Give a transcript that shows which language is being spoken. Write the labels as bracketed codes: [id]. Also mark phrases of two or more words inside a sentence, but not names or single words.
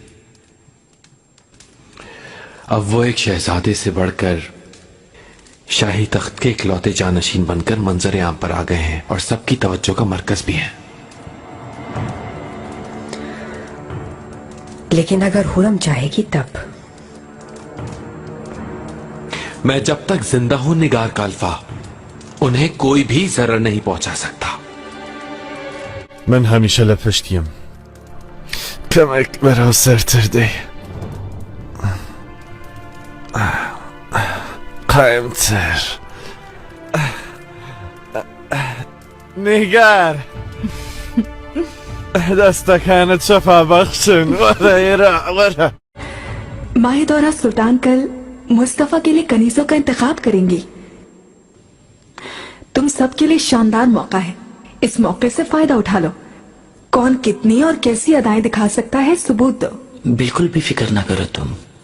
[hi] अब वो एक शहजादे से बढ़कर शाही तख्त के इकलौते जानशीन बनकर मंजर आम पर आ गए हैं और सबकी तवज्जो का मरकज भी हैं। लेकिन अगर हुरम चाहेगी तब। मैं जब तक जिंदा हूं निगार का अल्फा, उन्हें कोई भी जरर नहीं पहुंचा सकता। من همیشه لپشتیم کمک برای سرترده قایمتر نگر دستکانت شفا بخشن ورا माहिदौरा सुल्तान कल मुस्तफा के लिए कनीजों का इंतखाब करेंगी। तुम सबके लिए शानदार मौका है। इस मौके से फायदा उठा लो। कौन कितनी और कैसी अदाएं दिखा सकता है, सबूत दो। बिल्कुल भी फिक्र ना करो तुम।